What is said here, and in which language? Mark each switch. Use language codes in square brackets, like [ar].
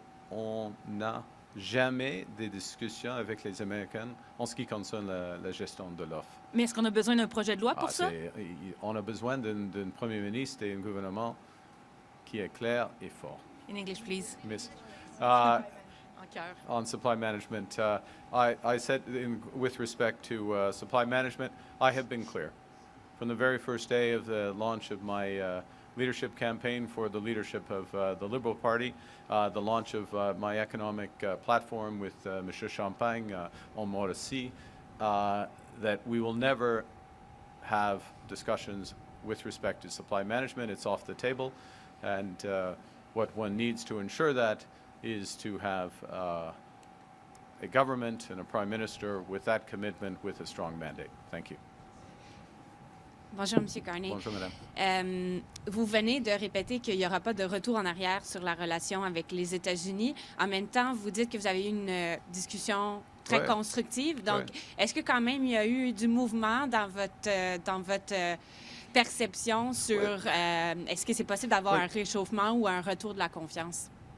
[fr] On n'a jamais des discussions avec les Américains en ce qui concerne la gestion de l'offre. Mais est-ce qu'on a besoin d'un projet de loi pour ça? On a besoin d'un premier ministre et un gouvernement qui est clair et fort. [en] In English, please. Miss, [fr] En cœur. [en] on supply management, I said with respect to supply management, I have been clear. From the very first day of the launch of my leadership campaign for the leadership of the Liberal Party, the launch of my economic platform with Monsieur Champagne on Mauricie, that we will never have discussions with respect to supply management. It's off the table. And what one needs to ensure that is to have a government and a prime minister with that commitment with a strong mandate. Thank you. [fr] Bonjour, M. Carney. Bonjour, madame. Vous venez de répéter qu'il n'y aura pas de retour en arrière sur la relation avec les États-Unis. En même temps, vous dites que vous avez eu une discussion très constructive. Donc, est-ce que quand même il y a eu du mouvement dans votre perception sur est-ce que c'est possible d'avoir un réchauffement ou un retour de la confiance?